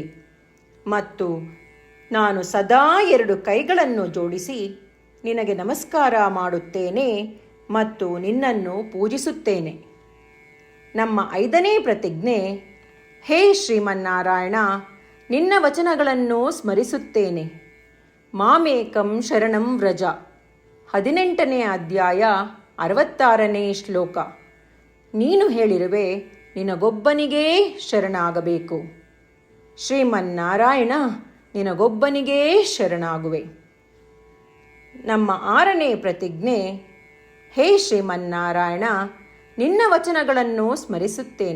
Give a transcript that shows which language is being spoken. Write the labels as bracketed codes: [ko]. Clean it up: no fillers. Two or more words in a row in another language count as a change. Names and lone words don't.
[kn] ಮತ್ತು ನಾನು ಸದಾ 2 ಕೈಗಳನ್ನು ಜೋಡಿಸಿ ನಿನಗೆ ನಮಸ್ಕಾರ ಮಾಡುತ್ತೇನೆ ಮತ್ತು ನಿನ್ನನ್ನು ಪೂಜಿಸುತ್ತೇನೆ. ನಮ್ಮ 5ನೇ ಪ್ರತಿಜ್ಞೆ: ಹೇ ಶ್ರೀಮನ್ನಾರಾಯಣ, ನಿನ್ನ ವಚನಗಳನ್ನು ಸ್ಮರಿಸುತ್ತೇನೆ. [sa] ಮಾಮೇಕಂ ಶರಣಂ ವ್ರಜ. [kn] 18ನೇ ಅಧ್ಯಾಯ 66ನೇ ಶ್ಲೋಕ. ನೀನು ಹೇಳಿರುವೆ, ನಿನಗೊಬ್ಬನಿಗೇ ಶರಣಾಗಬೇಕು. ಶ್ರೀಮನ್ನಾರಾಯಣ, ನಿನಗೊಬ್ಬನಿಗೇ ಶರಣಾಗುವೆ. ನಮ್ಮ 6ನೇ ಪ್ರತಿಜ್ಞೆ: ಹೇ ಶ್ರೀಮನ್ನಾರಾಯಣ, ನಿನ್ನ ವಚನಗಳನ್ನು ಸ್ಮರಿಸುತ್ತೇನೆ.